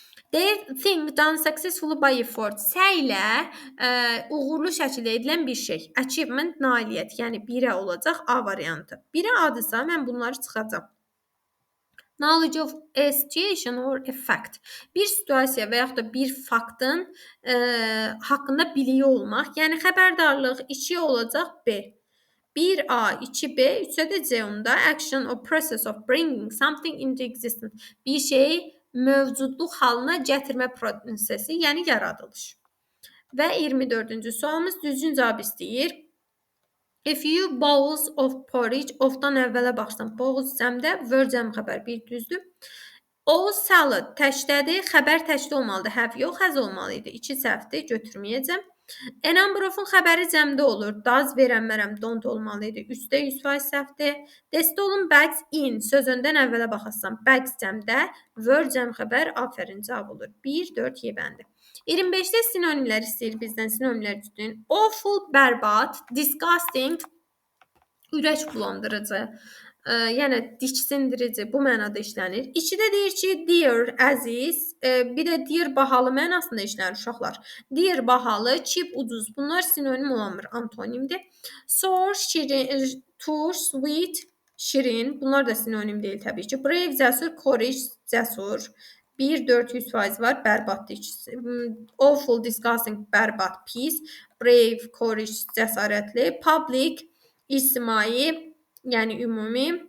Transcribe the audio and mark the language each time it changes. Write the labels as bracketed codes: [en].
[en] They think done successfully by effort. [az] Səylə uğurlu şəkildə edilən bir şey. Achievement, nailiyyət. Yəni, birə olacaq A variantı. Birə adısa, mən bunları çıxacam. [en] Knowledge of a situation or a fact. [az] Bir situasiya və yaxud da bir faktın haqqında biliyi olmaq. Yəni, xəbərdarlıq 2 olacaq B. 1A, 2B, 3-ə də C onda. [en] Action or process of bringing something into existence. [az] Bir şey mövcudluq halına gətirmə prosesi, yəni yaradılış. Və 24-cü sualımız düzgün cavab istəyir. [en] A few bowls of porridge, [az] ofdan əvvələ baxsam, bowls cəmdə, were cəm xəbər, bir düzdür. O salad təkdədir, xəbər təkdə olmalıdır, have yox, has olmalı idi. 2 səhvdir, götürməyəcəm. A number of-un xəbəri cəmdə olur. Does verənmərəm, don't olmalı idi. Üstə 100% səhvdir. The stolen bags in sözündən əvvələ baxasan. Bags cəmdə, were cəm xəbər, afərin cavab olur. 1, 4 Y bəndi. 25-də sinonimlər istəyir bizdən, sinonimlər düzgün. Awful, bərbad, disgusting, ürək bulandırıcı, yəni diksindirici bu mənada işlənir. 2-də deyir ki, dear, əziz, bir də dear, bahalı mənasında işlənir uşaqlar. Dear, bahalı, cheap, ucuz. Bunlar sinonim olamır, antonimdir. Sour, şirin, tur, sweet, şirin. Bunlar da sinonim deyil təbii ki. Brave, cəsur, courage, cəsur. 1, 4, 100% var, bərbaddır ikisi. Awful, disgusting, bərbad, pis. Brave, courage, cəsarətli. Public, ictimai, yəni ümumi.